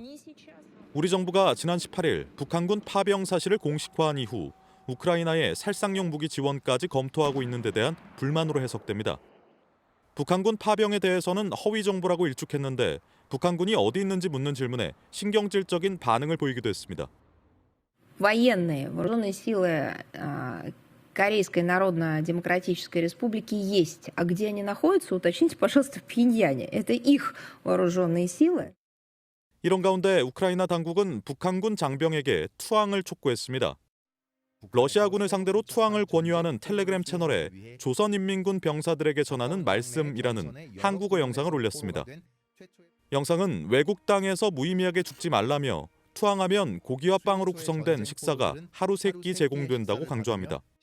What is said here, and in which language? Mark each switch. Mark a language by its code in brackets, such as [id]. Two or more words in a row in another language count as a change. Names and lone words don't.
[ko] 우리 정부가 지난 18일 북한군 파병 사실을 공식화한 이후 우크라이나에 살상용 무기 지원까지 검토하고 있는 데 대한 불만으로 해석됩니다. 북한군 파병에 대해서는 허위 정보라고 일축했는데 북한군이 어디 있는지 묻는 질문에 신경질적인 반응을 보이기도 했습니다. [ru] Военные вооруженные силы Корейской Народно-Демократической Республики есть. А где они находятся, уточните, пожалуйста, в Пхеньяне. Это их вооруженные силы. [ko] 이런 가운데 우크라이나 당국은 북한군 장병에게 투항을 촉구했습니다. 러시아군을 상대로 투항을 권유하는 텔레그램 채널에 조선인민군 병사들에게 전하는 말씀이라는 한국어 영상을 올렸습니다. 영상은 외국 땅에서 무의미하게 죽지 말라며 투항하면 고기와 빵으로 구성된 식사가 하루 3끼 제공된다고 강조합니다.